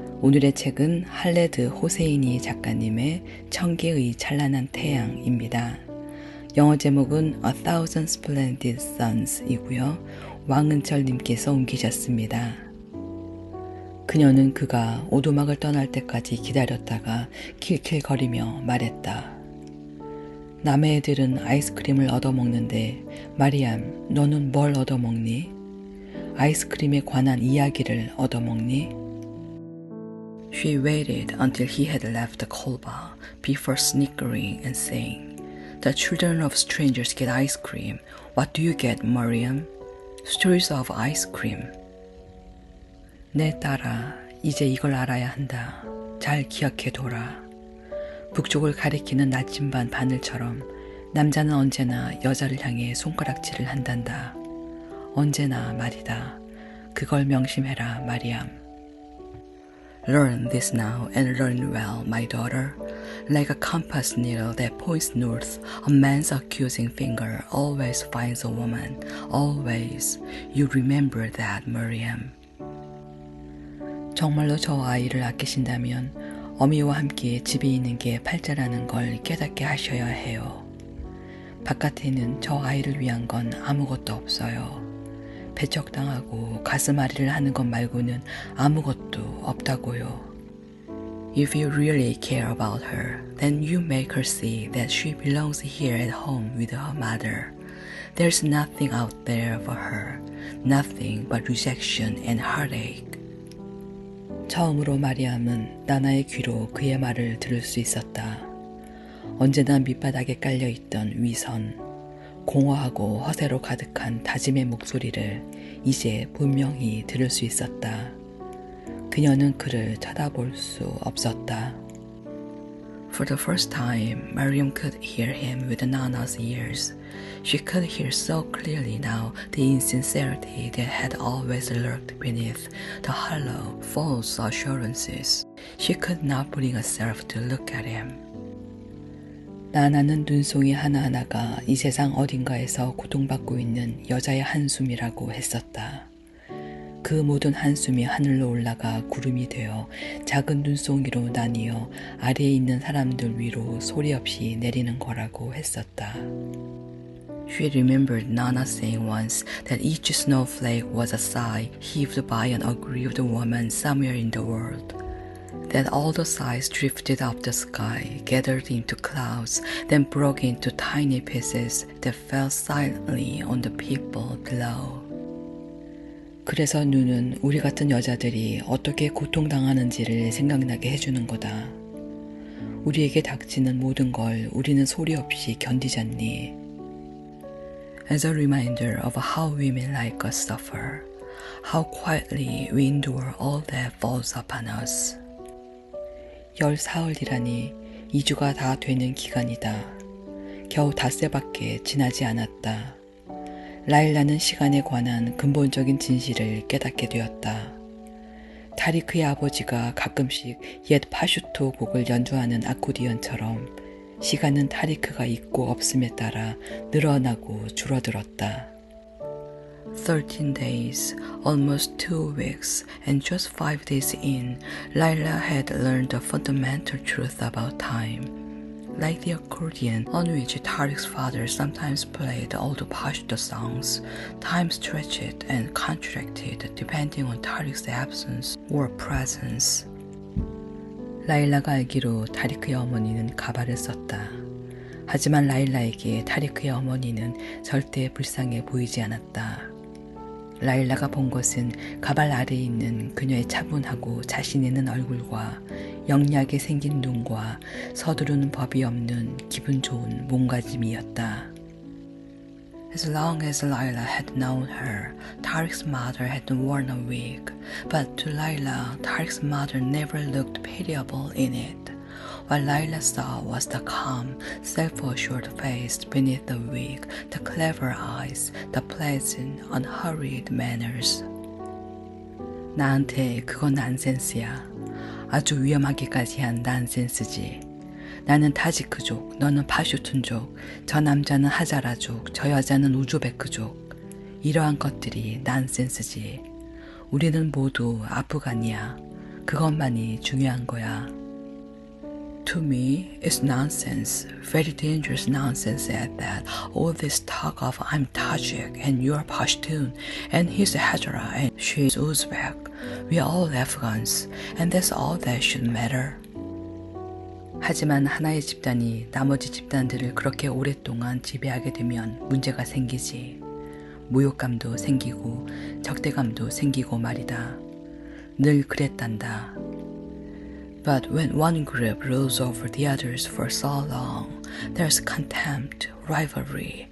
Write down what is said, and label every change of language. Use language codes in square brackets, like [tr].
[ko] 오늘의 책은 할레드 호세이니 작가님의 청기의 찬란한 태양입니다. 영어 제목은 A Thousand Splendid Suns 이고요. 왕은철님께서 옮기셨습니다. 그녀는 그가 오두막을 떠날 때까지 기다렸다가 킬킬거리며 말했다. 남의 애들은 아이스크림을 얻어먹는데 마리암, 너는 뭘 얻어먹니? 아이스크림에 관한 이야기를 얻어먹니? [en] She waited until he had left the kolba before snickering and saying, The children of strangers get ice cream. What do you get, Mariam? Stories of ice cream. [ko] 내 딸아, 이제 이걸 알아야 한다. 잘 기억해둬라. 북쪽을 가리키는 나침반 바늘처럼 남자는 언제나 여자를 향해 손가락질을 한단다. 언제나 말이다. 그걸 명심해라, 마리암. [en] Learn this now and learn well, my daughter. Like a compass needle that points north, a man's accusing finger always finds a woman. Always. You remember that, Mariam. [ko] 정말로 저 아이를 아끼신다면 어미와 함께 집에 있는 게 팔자라는 걸 깨닫게 하셔야 해요. 바깥에는 저 아이를 위한 건 아무것도 없어요. 배척당하고 가슴앓이를 하는 것 말고는 아무것도 없다고요. [en] If you really care about her, then you make her see that she belongs here at home with her mother. There's nothing out there for her, nothing but rejection and heartache. [ko] 처음으로 마리암은 나나의 귀로 그의 말을 들을 수 있었다. 언제나 밑바닥에 깔려있던 위선, 공허하고 허세로 가득한 다짐의 목소리를 이제 분명히 들을 수 있었다. 그녀는 그를 쳐다볼 수 없었다. [en] For the first time, Mariam could hear him with Nana's ears. She could hear so clearly now the insincerity that had always lurked beneath the hollow, false assurances. She could not bring herself to look at him. [ko] 나나는 눈송이 하나하나가 이 세상 어딘가에서 고통받고 있는 여자의 한숨이라고 했었다. 그 모든 한숨이 하늘로 올라가 구름이 되어 작은 눈송이로 나뉘어 아래에 있는 사람들 위로 소리 없이 내리는 거라고 했었다. [en] She remembered Nana saying once that each snowflake was a sigh heaved by an aggrieved woman somewhere in the world. That all the sighs drifted up the sky, gathered into clouds, then broke into tiny pieces that fell silently on the people below. [ko] 그래서 눈은 우리 같은 여자들이 어떻게 고통당하는지를 생각나게 해주는 거다. 우리에게 닥치는 모든 걸 우리는 소리 없이 견디잖니. [en] As a reminder of how women like us suffer, how quietly we endure all that falls upon us. [ko] 14흘이라니 2주가 다 되는 기간이다. 겨우 닷새밖에 지나지 않았다. 라일라는 시간에 관한 근본적인 진실을 깨닫게 되었다. 타리크의 아버지가 가끔씩 옛 파슈토 곡을 연주하는 아코디언처럼 시간은 타리크가 있고 없음에 따라 늘어나고 줄어들었다. [en] 13 days, almost 2 weeks, and just 5 days in, Laila had learned the fundamental truth about time. Like the accordion on which Tariq's father sometimes played old Pashto songs, time stretched and contracted depending on Tariq's absence or presence. [ko] 라일라가 알기로 타리크의 어머니는 가발을 썼다. 하지만 라일라에게 타리크의 어머니는 절대 불쌍해 보이지 않았다. 라일라가 본 것은 가발 아래에 있는 그녀의 차분하고 자신 있는 얼굴과 영리하게 생긴 눈과 서두르는 법이 없는 기분 좋은 몸가짐이었다. [en] As long as Laila had known her, Tariq's mother had worn a wig, but to Laila, Tariq's mother never looked pitiable in it. What Laila saw was the calm, self-assured face beneath the wig, the clever eyes, the pleasant, unhurried manners. [ko] 나한테 그건 난센스야. 아주 위험하기까지 한 난센스지. 나는 타지크족, 너는 파슈툰족, 저 남자는 하자라족, 저 여자는 우즈베크족. 이러한 것들이 난센스지. 우리는 모두 아프간이야. 그것만이 중요한 거야. [en] To me, it's nonsense, very dangerous nonsense at that. All this talk of I'm Tajik and you're Pashtun and he's Hazara and she's Uzbek. We're all Afghans and that's all that should matter. [ko] 하지만 하나의 집단이 나머지 집단들을 그렇게 오랫동안 지배하게 되면 문제가 생기지. 모욕감도 생기고 적대감도 생기고 말이다. 늘 그랬단다. [en] But when one group rules over the others for so long, there's contempt, rivalry.